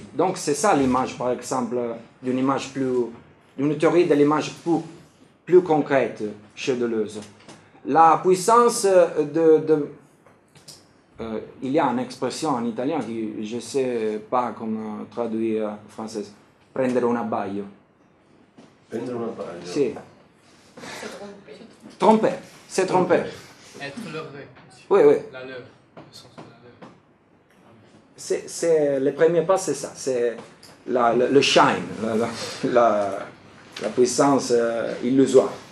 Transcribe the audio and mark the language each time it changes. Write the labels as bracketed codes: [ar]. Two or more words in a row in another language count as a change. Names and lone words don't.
[fr] Donc c'est ça l'image, par exemple, d'une théorie de l'image plus concrète chez Deleuze. La puissance il y a une expression en italien que je ne sais pas comment traduire en français. [it] Prendere un abbaglio. Prendere un abbaglio. Sì. [fr] Tromper. C'est tromper. Être leurré. Oui, oui. La leurre. Le sens de la leurre. Le premier pas, c'est ça. C'est le shine, la puissance illusoire.